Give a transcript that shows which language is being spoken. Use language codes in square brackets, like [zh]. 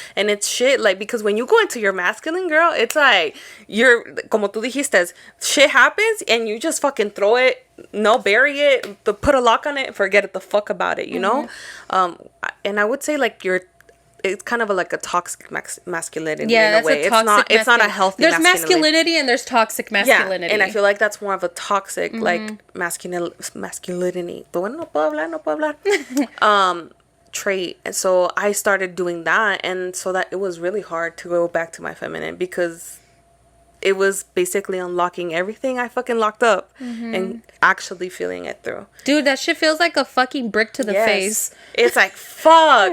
[en] And it's shit, like, because when you go into your masculine, girl, it's like, you're, [es] como tú dijiste, [en] shit happens and you just fucking throw it, no, bury it, put a lock on it, forget it the fuck about it, you know? And I would say, like, it's kind of like a toxic masculinity in a way. It's not a healthy There's masculinity and there's toxic masculinity. Yeah, and I feel like that's more of a toxic, like, masculinity. [es] Pero bueno, no puedo hablar. [en] Trait. And so I started doing that, and so that it was really hard to go back to my feminine, because it was basically unlocking everything I fucking locked up and actually feeling it through. Dude, that shit feels like a fucking brick to the face. It's like, fuck.